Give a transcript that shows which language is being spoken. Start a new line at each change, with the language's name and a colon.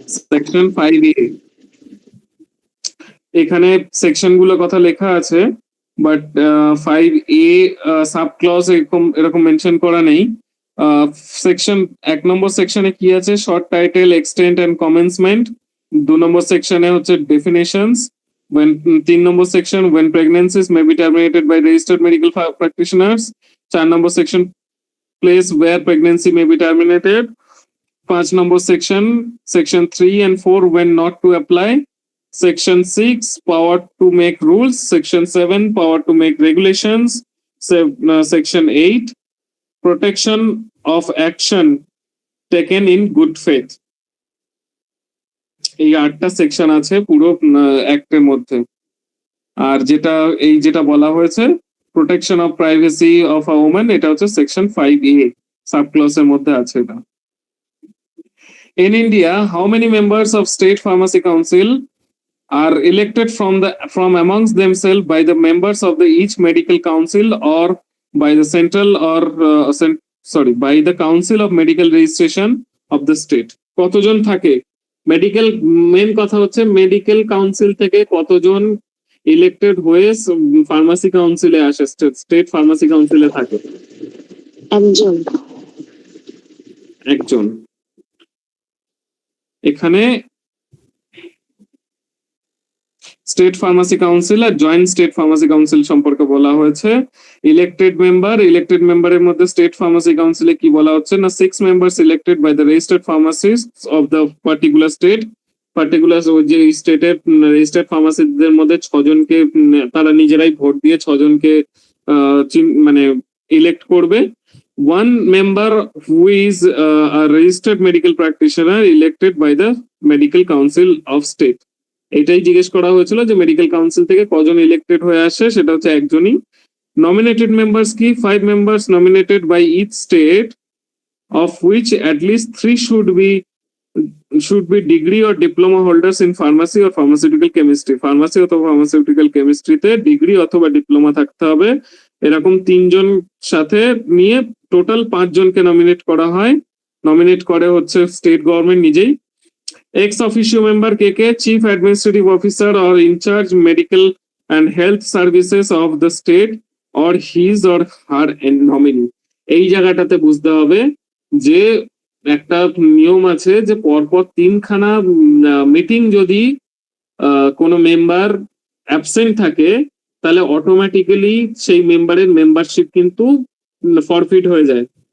Bangla: Section 5A, এখানে section গুলো কথা লেখা আছে, বাট 5A সাব ক্লজ এরকম এরকম মেনশন করা নেই। সেকশন 1 নম্বর সেকশনে কি আছে, short title, extent and commencement. 2 নম্বর সেকশনে হচ্ছে definitions.
English: when
Bangla: 3 number section
English: when pregnancies may be terminated by registered medical practitioners।
Bangla: 4 number section
English: place where pregnancy may be terminated।
Bangla: 5 number section
English: section 3 and 4 when not to apply। Section 6 power to make rules। Section 7 power to make regulations। Section 8 protection of action taken in good faith।
Bangla: এই 8টা section আছে পুরো অ্যাক্টের মধ্যে। আর যেটা বলা হয়েছে protection of privacy of a woman, এটা হচ্ছে section 5A sub ক্লজের মধ্যে আছে এটা।
English: In India, how many members of State Pharmacy Council are elected from amongst themselves by the members of the each medical council or by the central or by the Council of Medical Registration of the state?
Bangla: কতজন থাকে? Medical main কথা হচ্ছে medical council থেকে কতজন elected হয়ে pharmacy কাউন্সিলে আসে, state pharmacy কাউন্সিলে থাকে? একজন। এখানে স্টেট ফার্মাসি কাউন্সিল আর জয়েন্ট স্টেট ফার্মাসি কাউন্সিল সম্পর্কে বলা হয়েছে। ইলেক্টেড মেম্বারের মধ্যে স্টেট ফার্মাসি কাউন্সিলে কি বলা হচ্ছে না,
English: 6 members elected by the registered pharmacists of the particular state।
Bangla: Particular যে স্টেটের রেজিস্টার্ড ফার্মাসিস্টদের মধ্যে 6 জনকে তারা নিজেরাই ভোট দিয়ে 6 জনকে মানে ইলেক্ট করবে।
English: 1 member who is a registered medical practitioner elected by the medical council of state।
Bangla: এটাই জিজ্ঞেস করা হয়েছিল যে মেডিকেল কাউন্সিল থেকে কজন ইলেক্টেড হয়ে আসে, সেটা হচ্ছে একজনই। নমিনেটেড মেম্বার্স কি,
English: 5 members nominated by each state of which at least 3 should be degree or diploma holders in pharmacy or pharmaceutical chemistry।
Bangla: Pharmacy অথবা ফার্মাসিউটিক্যাল কেমিস্ট্রিতে ডিগ্রি অথবা ডিপ্লোমা থাকতে হবে। এরকম 3 জন সাথে নিয়ে টোটাল 5 জনকে নমিনেট করা হয়। নমিনেট করে হচ্ছে স্টেট গভর্নমেন্ট নিজেই।
English: ex officio member
Bangla: K
English: chief administrative officer or in charge medical and health services of the state or his or her nominee।
Bangla: এই জায়গাটাতে বুঝতে হবে যে একটা নিয়ম আছে যে পরপর 3খানা মিটিং যদি কোনো মেম্বার অ্যাবসেন্ট থাকে তাহলে অটোমেটিক্যালি সেই মেম্বারের মেম্বারশিপ কিন্তু ফরফিট হয়ে যায়।